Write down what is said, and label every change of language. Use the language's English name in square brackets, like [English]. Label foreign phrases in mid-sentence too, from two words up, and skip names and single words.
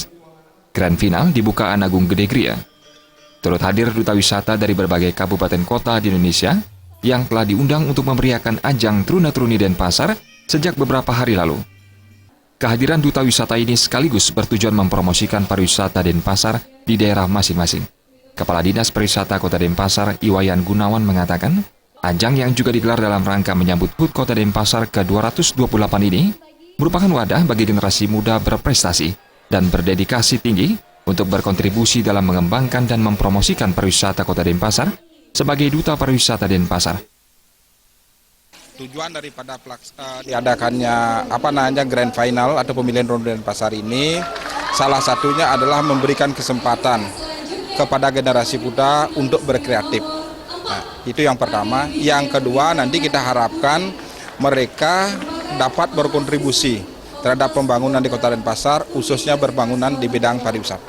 [English] Grand final [Indonesian] dibuka Anagung Gede Gria. Turut hadir duta wisata dari berbagai kabupaten kota di Indonesia yang telah diundang untuk memeriahkan ajang Teruna-Teruni Denpasar sejak beberapa hari lalu. Kehadiran duta wisata ini sekaligus bertujuan mempromosikan pariwisata Denpasar di daerah masing-masing. Kepala Dinas Pariwisata Kota Denpasar, Iwayan Gunawan, mengatakan, ajang yang juga digelar dalam rangka menyambut HUT Kota Denpasar ke-228 ini merupakan wadah bagi generasi muda berprestasi dan berdedikasi tinggi untuk berkontribusi dalam mengembangkan dan mempromosikan pariwisata Kota Denpasar sebagai duta pariwisata Denpasar. Tujuan daripada diadakannya [English] grand final [Indonesian] atau pemilihan Teruna Denpasar ini salah satunya adalah memberikan kesempatan kepada generasi muda untuk berkreatif. Nah, itu yang pertama. Yang kedua, nanti kita harapkan mereka dapat berkontribusi terhadap pembangunan di Kota Denpasar, khususnya berbangunan di bidang pariwisata.